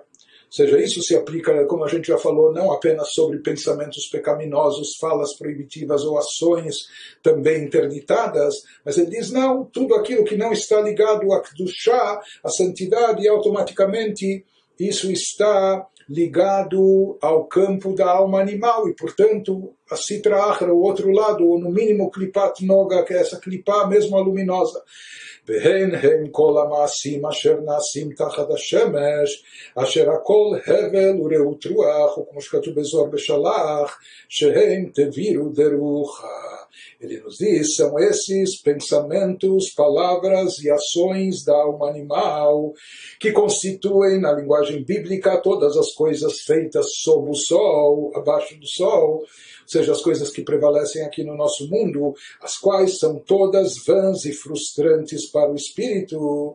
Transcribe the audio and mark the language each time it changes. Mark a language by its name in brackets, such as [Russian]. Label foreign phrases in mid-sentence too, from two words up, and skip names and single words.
[Portuguese] Ou seja, isso se aplica, como a gente já falou, não apenas sobre pensamentos pecaminosos, falas proibitivas ou ações também interditadas, mas ele diz, não, tudo aquilo que não está ligado a Kedushá, a santidade, automaticamente isso está ligado ao campo da alma animal, e, portanto, a [Aramaic] סטרא אחרא, [Portuguese] o outro lado, ou no mínimo [Hebrew] קליפת נוגה, [Portuguese] que é essa Klipá mesmo a luminosa. [Hebrew] והן הם כל המעשים אשר נעשים תחת השמש, אשר הכל הבל ורעות רוח, וכמו שכתוב בזוהר בשלח, שהם תבירו דרוחה. [Portuguese] Ele nos diz, são esses pensamentos, palavras e ações da alma animal que constituem, na linguagem bíblica, todas as coisas feitas sob o sol, abaixo do sol, ou seja, as coisas que prevalecem aqui no nosso mundo, as quais são todas vãs e frustrantes para o espírito.